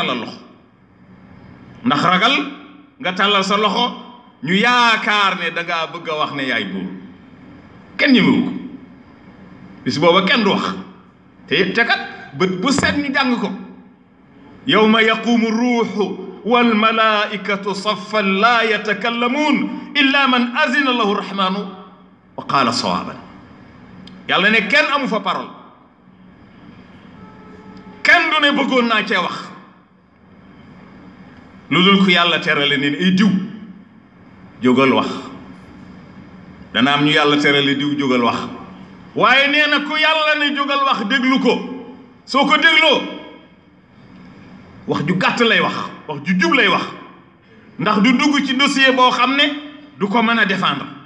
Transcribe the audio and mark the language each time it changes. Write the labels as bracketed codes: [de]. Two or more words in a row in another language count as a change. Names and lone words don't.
[wo] tàllal loxo ndax ragal nga tàllal sa loxo ñu yaakaar ne dangaa bëgg a wax ne yaay buur kenn ñemewu ko bis booba kenn du wax te kat bët bu set ñu jàng ko [ar] يوم يقوم الروح والملائكة صفا لا يتكلمون إلا من أذن له الرحمن وقال صوابا [wo] يلا ne kenn amu fa parole kenn du ne bëggoon naa cee wax lu dul ku yàlla terale ne ay diw jógal wax dana am ñu yàlla terale diw jógal wax waaye nee na ku yàlla ne jógal wax déglu ko soo ko dégloo wax ju gàtt lay wax wax ju jub lay wax ndax du dugg ci dossier boo xam ne du ko mën a défendre